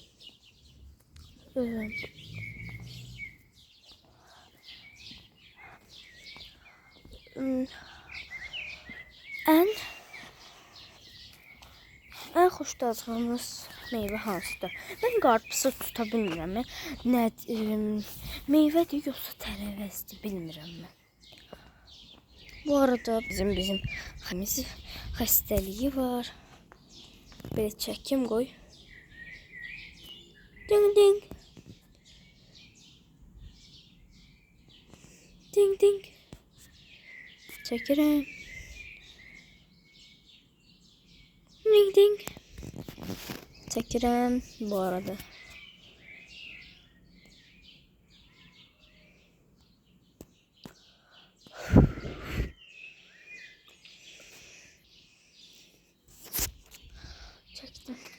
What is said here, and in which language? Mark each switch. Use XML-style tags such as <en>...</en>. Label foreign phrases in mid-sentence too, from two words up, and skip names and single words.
<az>Ən xoşladığınız meyvə hansıdır? Mən qarpızı tuta bilmirəm. Nə meyvədir yoxsa tərəvəzdir bilmirəm mən. Bu arada bizim xəstəliyi var. Belə çəkim qoy. Ding ding. Ding ding. Çəkirəm. Ding ding. Çəkirəm bu arada. Çəkdim.</az>